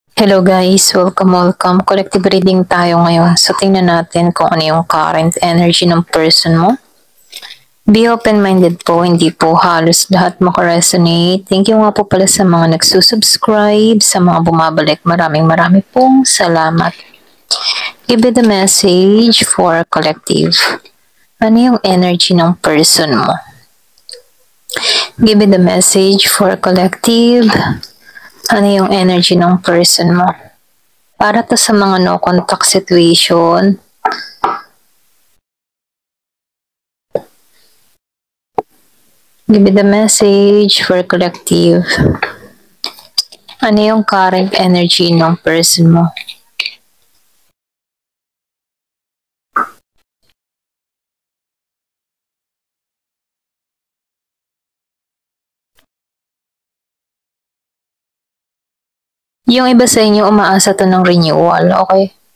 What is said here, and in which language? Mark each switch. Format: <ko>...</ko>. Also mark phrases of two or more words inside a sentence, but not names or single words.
<en>Hello guys, welcome. Collective reading</en> <tl>tayo ngayon. So tingnan natin kung ano yung</tl> <en>current energy</en> <tl>ng person mo.</tl> <en>Be open-minded</en> <tl>po, hindi po halos lahat makaresonate.</tl> <en>Thank you</en> <tl>nga po pala sa mga nagsusubscribe, sa mga bumabalik. Maraming pong salamat.</tl> <en>Give me the message for collective.</en> <tl>Ano yung energy ng person mo?</tl> <en>Give me the message for collective.</en> <tl>Ano yung energy ng person mo? Para to sa mga</tl> <en>no contact situation. Give me the message for collective.</en> <tl>Ano yung</tl> <en>current energy</en> <tl>ng person mo? Yung iba sa inyo umaasa to ng renewal, okay?</tl>